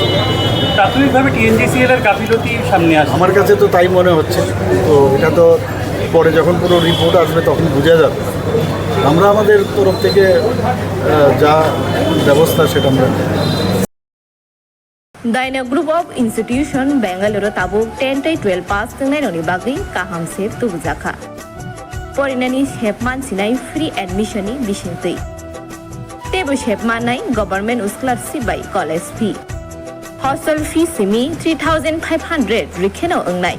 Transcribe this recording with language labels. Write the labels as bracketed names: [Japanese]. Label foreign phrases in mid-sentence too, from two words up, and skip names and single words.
[Bangla] প্রাথমিকভাবে টিএনজিসিএল এর গাফিলতি সামনে আসে, আমার কাছে তো তাই মনে হচ্ছে। তো এটা তো পরে যখন কোনো রিপোর্ট আসবে তখন বোঝা যাবে। আমরা আমাদের তরফ থেকে যা ব্যবস্থা সেটা আমরা নেব। [Kok Borok] Daina Group of Institution Bangalore tabuk 10-12 pass tengnai bagi kaham sep tubujaka. Porinani shepman sinai [English] free admission [Kok Borok] ni bisintui. Tebo shepman nai [English] government scholarship by college fee. Hostel fee [Kok Borok] simi 3,500 rikheno engnai.